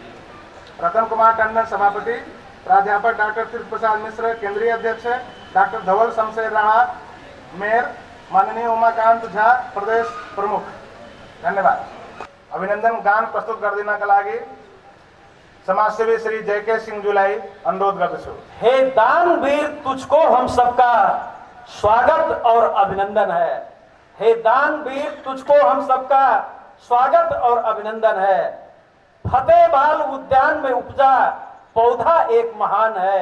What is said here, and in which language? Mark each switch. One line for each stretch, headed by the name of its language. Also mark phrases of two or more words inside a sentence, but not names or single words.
Nepali: रतन कुमार टंडन सभापति, प्राध्यापक डाक्टर तीर्थ प्रसाद मिश्र केंद्रीय अध्यक्ष, डाक्टर धवल शमशेर राणा मेयर, माननीय उमाकान्त झा प्रदेश प्रमुख, धन्यवाद। अभिनन्दन गान प्रस्तुत गरिदिनका लागि समाजसेवी श्री जयके सिंहज्यूलाई अनुरोध गर्दछु।
Hindi: हे दानवीर, तुझको हम सबका स्वागत और अभिनंदन है। हे दानवीर, तुझको हम सबका स्वागत और अभिनंदन है। फतेहबाल उद्यान में उपजा पौधा एक महान है।